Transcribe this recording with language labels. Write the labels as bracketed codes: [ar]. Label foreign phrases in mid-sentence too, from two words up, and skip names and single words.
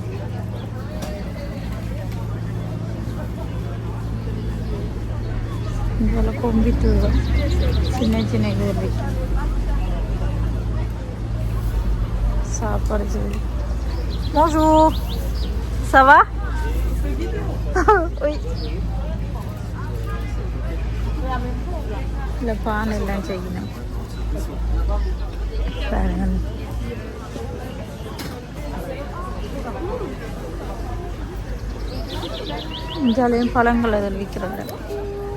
[ta] இதில் கம்ப்யூட்டர் சின்ன சின்ன இது விற்கணும். சாப்பாடு சொல்லி. [fr] Bonjour, ça va? Oui. [ta] இல்லை, பானை எல்லாம் செய்யணும். பாருங்க, இஞ்சாலையும் பழங்கள் அதில் விற்கிறாங்க.